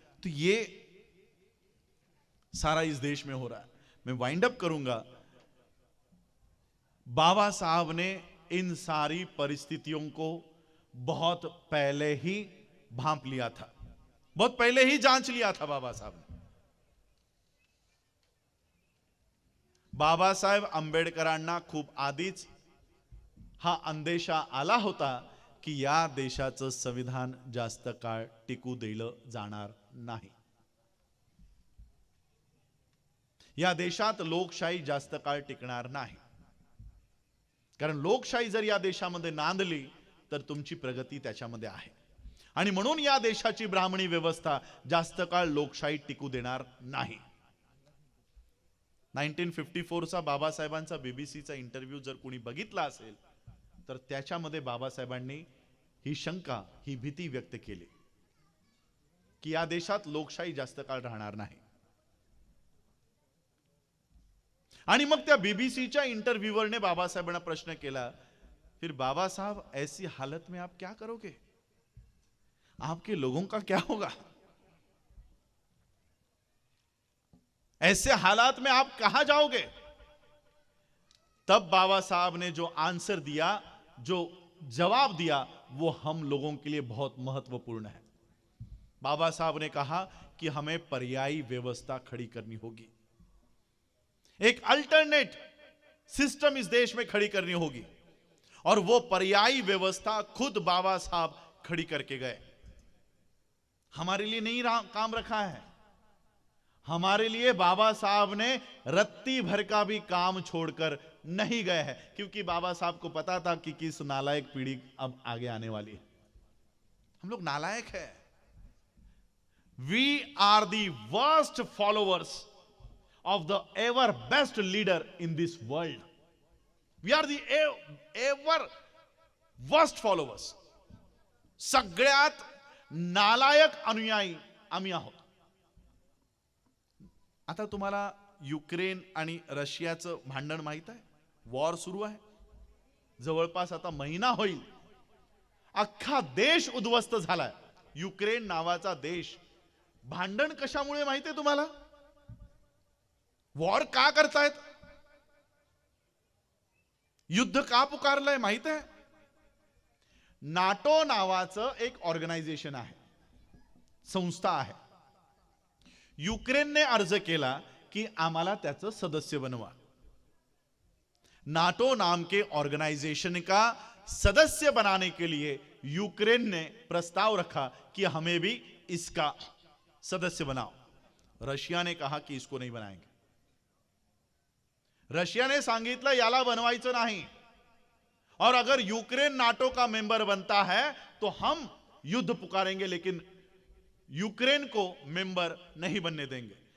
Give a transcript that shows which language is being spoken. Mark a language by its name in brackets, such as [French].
[Hindi] तो ये सारा इस देश में हो रहा है। मैं वाइंड अप करूंगा, बाबा साहब ने इन सारी परिस्थितियों को बहुत पहले ही भांप लिया था, बहुत पहले ही जांच लिया था बाबा साहब ने। [Marathi] बाबासाहेब आंबेडकरांना खूप आधीच हा अंदेशा आला होता की या देशाचं संविधान जास्त काळ टिकू दिलं जाणार नाही। या देशात लोकशाही जास्त काळ टिकणार नाही, कारण लोकशाही जर या देशामध्ये नांदली तर तुमची प्रगती त्याच्यामध्ये आहे। आणि म्हणून या देशाची ब्राह्मणी व्यवस्था जास्त काळ लोकशाही टिकू देणार नाही। 1954 चा बाबासाहेबांचा बीबीसीचा इंटरव्ह्यू जर कोणी बघितला असेल तर त्याच्यामध्ये बाबासाहेबांनी ही शंका, ही भीती व्यक्त केली की या देशात लोकशाही जास्त काळ राहणार नाही। आणि मग त्या बीबीसीच्या इंटरव्यूअर ने बाबासाहेबांना प्रश्न केला, [Hindi] फिर बाबा साहब ऐसी हालत में आप क्या करोगे, आपके लोगों का क्या होगा, ऐसे हालात में आप कहां जाओगे। तब बाबा साहब ने जो आंसर दिया, जो जवाब दिया, वो हम लोगों के लिए बहुत महत्वपूर्ण है। बाबा साहब ने कहा कि हमें पर्यायी व्यवस्था खड़ी करनी होगी, एक अल्टरनेट सिस्टम इस देश में खड़ी करनी होगी। और वो पर्यायी व्यवस्था खुद बाबा साहब खड़ी करके गए। हमारे लिए नहीं काम रखा है, हमारे लिए बाबा साहब ने रत्ती भर का भी काम छोड़कर नहीं गए हैं, क्योंकि बाबा साहब को पता था कि किस नालायक पीढ़ी अब आगे आने वाली है। हम लोग नालायक है। We are the worst followers [English] of the ever best leader in this world. We are the ever worst followers. [Marathi] सगळ्यात नालायक अनुयायी आम्ही आहोत। आता तुम्हाला युक्रेन आणि रशियाचं भांडण माहित आहे, वॉर सुरू आहे, जवळपास आता महिना होईल। अख्खा देश उद्ध्वस्त झालाय, युक्रेन नावाचा देश। भांडण कशामुळे माहिती आहे तुम्हाला? वॉर का करतायत, युद्ध का पुकारलंय माहित आहे? नाटो नावाचं एक ऑर्गनायझेशन आहे, संस्था आहे। युक्रेनने अर्ज केला की आम्हाला त्याचं सदस्य बनवा। [Hindi] नाटो नाम के ऑर्गेनाइजेशन का सदस्य बनाने के लिए यूक्रेन ने प्रस्ताव रखा कि हमें भी इसका सदस्य बनाओ। रशिया ने कहा कि इसको नहीं बनाएंगे। [Marathi] रशिया ने सांगितलं याला बनवायचं नाही, [Hindi] और अगर यूक्रेन नाटो का मेंबर बनता है तो हम युद्ध पुकारेंगे, लेकिन यूक्रेन को मेंबर नहीं बनने देंगे।